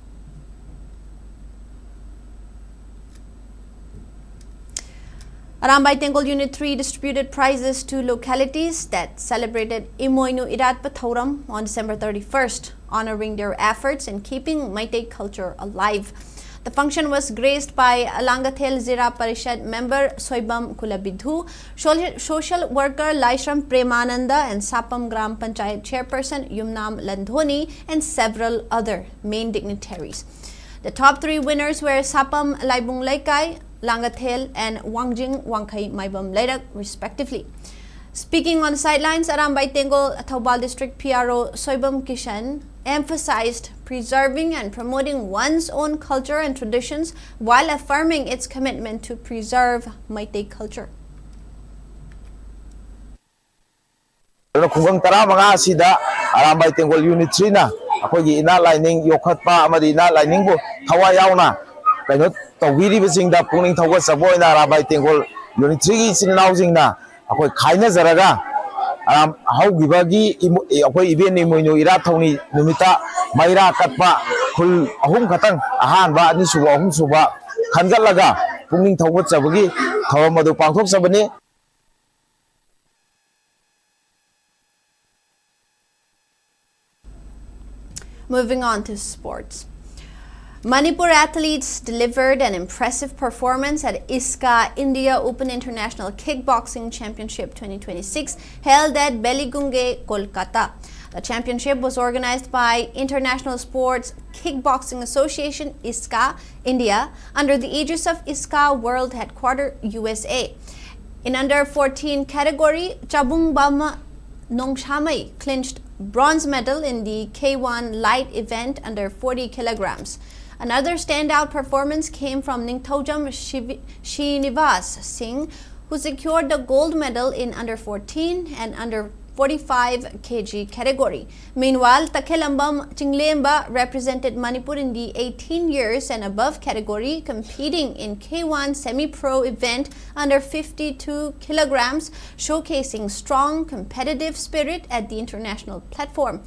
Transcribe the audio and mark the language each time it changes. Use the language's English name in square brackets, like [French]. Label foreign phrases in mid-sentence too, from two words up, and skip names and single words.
[English] Arambai Tengol Unit 3 distributed prizes to localities that celebrated Imoinu Irat Pathoram on December 31st, honoring their efforts in keeping Meitei culture alive. The function was graced by Alangathel Zira Parishad member Soibam Kulabidhu, social worker Laishram Premananda, and Sapam Gram Panchayat chairperson Yumnam Landhoni, and several other main dignitaries. The top 3 winners were Sapam Laibung Laikai, Langathel, and Wangjing Wangkai Maibam Lairak, respectively. Speaking on the sidelines, Arambai Tengol Thaubal District PRO Soibam Kishan emphasized preserving and promoting one's own culture and traditions while affirming its commitment to preserve Meitei culture. [Manipuri] Khunggang tara mga sida arambai tengol unit 3 na akogi ina lining yokhatpa amadi ina lining bu thawa yauna kaino tawiri bising da pungning thawa saboy na arambai tengol unit 3 gi sinnaw jing na akoi khaina jaraga aram hau gibagi akoi event ni moino ira thawni numita maira katpa khul ahum khatang ahan ba ni suba ahum suba khangatlaga pungning thawa sabagi thawa madu pangthok sabani. [English] Moving on to sports. Manipur athletes delivered an impressive performance at ISKA India Open International Kickboxing Championship 2026 held at Beligunge, Kolkata. The championship was organized by International Sports Kickboxing Association ISKA India under the aegis of ISKA World Headquarters USA. In under 14 category, Chabung Bama Nongshamai clinched bronze medal in the K1 light event under 40 kilograms. Another standout performance came from Ningthaujam Srinivas Singh, who secured the gold medal in under 14 and under 45 kg category. Meanwhile, Takhelambam Chinglemba represented Manipur in the 18 years and above category, competing in K1 semi-pro event under 52 kilograms, showcasing strong competitive spirit at the international platform.